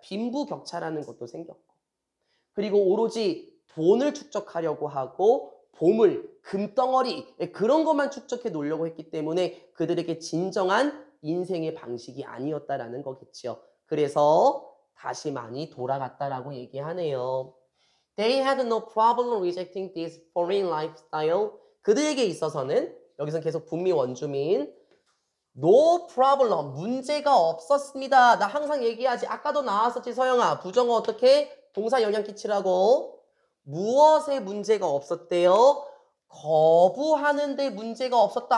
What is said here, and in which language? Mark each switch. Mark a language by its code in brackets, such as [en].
[ko] 빈부격차라는 것도 생겼고. 그리고 오로지 돈을 축적하려고 하고 보물, 금덩어리 그런 것만 축적해 놓으려고 했기 때문에 그들에게 진정한 인생의 방식이 아니었다라는 거겠죠. 그래서 다시 많이 돌아갔다라고 얘기하네요. [en] They had no problem rejecting this foreign lifestyle. [ko] 그들에게 있어서는 여기서 계속 북미 원주민 [en] no problem, [ko] 문제가 없었습니다. 나 항상 얘기하지. 아까도 나왔었지, 서영아. 부정어 어떻게? 동사 영향 끼치라고. 무엇에 문제가 없었대요? 거부하는데 문제가 없었다.